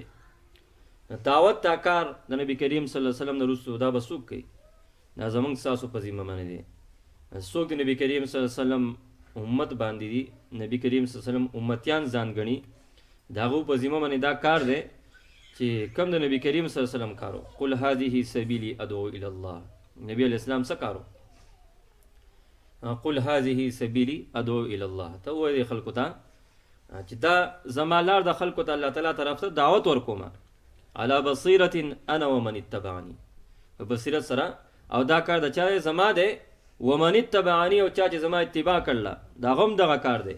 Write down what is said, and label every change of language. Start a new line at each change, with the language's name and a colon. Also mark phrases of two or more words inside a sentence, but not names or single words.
Pashto: دعوت تا کار د نبی کریم
Arabic: صلی الله علیه وسلم
Pashto: نه وروستو دا به څوک کوي؟ دا زموږ ستاسو په ذمه باندې دی. څوک د نبی کریم
Arabic: صلی الله علیه وسلم
Pashto: امت باندې دي، نبی کریم
Arabic: صلی الله علیه وسلم
Pashto: امتیان ځان ګڼي، د هغو په ذمه باندې دا کار دی چې کم د نبی کریم
Arabic: صلی الله علیه وسلم
Pashto: کارو.
Arabic: قل هذه سبیلی ادعو الی الله،
Pashto: نبی
Arabic: علیہ السلام
Pashto: څه کارو؟
Arabic: قل هذه سبیلی ادعو الی الله،
Pashto: ته ووایې خلکو ته چې دا زما لار د خلکو ته
Arabic: الله تعالی
Pashto: طرف ته دعوت ورکومه،
Arabic: علی بصیرة انا ومن اتبعنی،
Pashto: په بصیرت سره، او دا کار د چا زما دی
Arabic: ومن اتبعنی،
Pashto: او چا چې زما اتباع کړله دا غم دغه کار دی.